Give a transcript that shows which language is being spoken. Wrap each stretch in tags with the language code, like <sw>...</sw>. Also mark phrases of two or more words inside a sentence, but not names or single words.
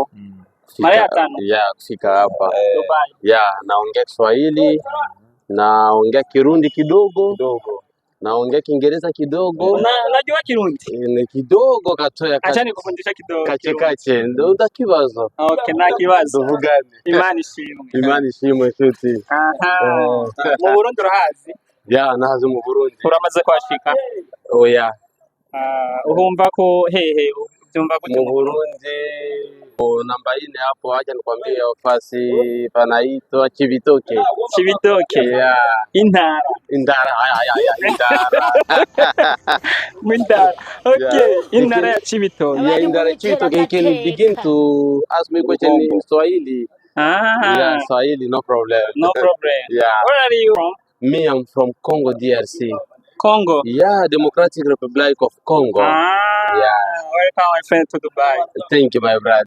<sw>Mara ya 5? Yeah, kufika hapa Dubai. Yeah, naongea Kiswahili, naongea Kirundi kidogo. Naongea Kiingereza kidogo. Unajua Kirundi? Ni kidogo katoya. Acha nikufundisha kidogo.</sw> <rn>Kache. Ndo ndakibazo. Okay, na kibazo. Tuvugane. Imani shimwe shuti. Mu Burundi urahazi? Yeah, nahazi mu Burundi. Uramaze kwashika? Yeah. Urumva ko hehe byumva gute mu Burundi?</rn> <sw>Namba 4 hapo, acha nikwambie fasi panaitwa Chibitoke. Yeah.</sw> <rn>Indara. Indara. Okay. Indara ya Chibitoke. Yeah, Indara Chibitoke.</rn> <en>You can begin to ask me question in Swahili. Yeah, Swahili, no problem. Yeah. Where are you from? Me, I'm from Congo, DRC. Congo? Yeah, Democratic Republic of Congo. Yeah. Welcome, my friend, to Dubai. Thank you, my brother.</en>